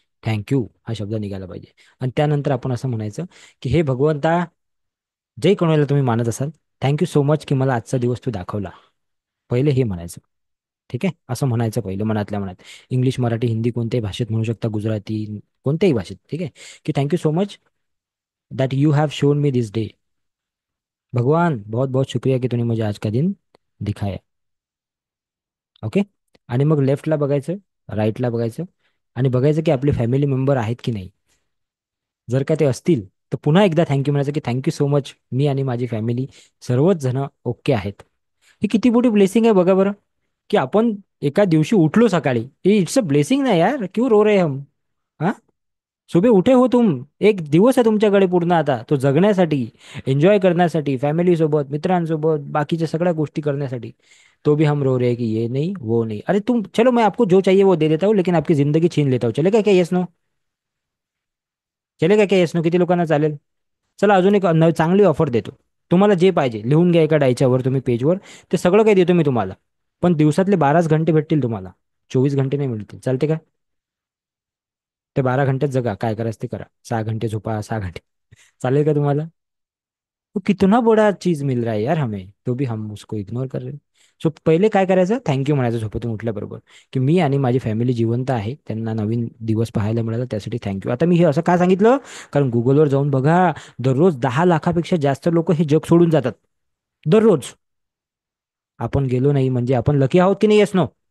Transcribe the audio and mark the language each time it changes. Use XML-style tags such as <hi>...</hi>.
<mr>Thank you हा शब्द निघाला पाहिजे. आणि त्यानंतर आपण असं म्हणायचं की हे भगवंता, जे कोणाला तुम्ही मानत असाल,</mr> <en>thank you so much</en> <mr>की मला आजचा दिवस तू दाखवला. पहिले हे म्हणायचं. ठीक आहे? असं म्हणायचं पहिलं मनातल्या मनात. इंग्लिश, मराठी, हिंदी कोणत्याही भाषेत म्हणू शकता, गुजराती, कोणत्याही भाषेत. ठीक आहे? की</mr> <en>Thank you so much that you have shown me this day.</en> <hi>भगवान बहुत बहुत शुक्रिया की तूने मुझे आज का दिन दिखाया.</hi> <en>Okay.</en> <mr>आणि मग लेफ्टला बघायचं, राईटला बघायचं आणि बघायचं की आपले फॅमिली मेंबर आहेत की नाही. जर का ते असतील तर पुन्हा एकदा थँक्यू म्हणायचं की</mr> <en>thank you so much,</en> <mr>मी आणि माझी फॅमिली सर्वच जण ओके आहेत. ही किती मोठी ब्लेसिंग आहे बघा बरं. की आपण एका दिवशी उठलो सकाळी,</mr> <en>it's a blessing</en> <hi>ना यार, क्यों रो रहे हम? हा. सुबह उठे हो तुम.</hi> <mr>एक दिवस आहे तुमच्याकडे पूर्ण आता तो जगण्यासाठी, एन्जॉय करण्यासाठी, फॅमिली सोबत, मित्रांसोबत, बाकीच्या सगळ्या गोष्टी करण्यासाठी.</mr> <hi>तो भी हम रो रहे हैं कि ये नहीं वो नहीं. अरे तुम चलो, मैं आपको जो चाहिए वो दे देता हूँ, लेकिन आपकी जिंदगी छीन लेता हूँ. चलेगा क्या?</hi> <en>Yes no?</en> <hi>चलेगा क्या? Yes no?</hi> <mr>किती लोकांना चालेल? चला अजून एक चांगली ऑफर देतो. तुम्हाला जे पाहिजे लिहून घ्या एका डायच्यावर, तुम्ही पेजवर. ते सगळं काही देतो मी तुम्हाला. पण दिवसातले 12च घंटे भेटतील तुम्हाला. 24 घंटे नाही मिळतील. चालते का? ते 12 घंटेच जगा, काय करायचं ते करा. 6 घंटे झोपा, 6 घंटे. चालेल का तुम्हाला?</mr> <hi>वो कितना बड़ा चीज मिल रहा है यार हमें, तो भी हम उसको इग्नोर कर रहे.</hi> <mr>सो पहिले काय करायचं, थँक्यू म्हणायचं झोपेतून उठल्याबरोबर, की मी आणि माझी फॅमिली जिवंत आहे, त्यांना नवीन दिवस पाहायला मिळाला त्यासाठी थँक्यू. आता मी हे असं का सांगितलं, कारण गुगलवर जाऊन बघा, दररोज 10 लाखापेक्षा जास्त लोक हे जग सोडून जातात, दररोज. आपण गेलो नाही म्हणजे आपण लकी आहोत की नाही,</mr> <en>Yes no?</en>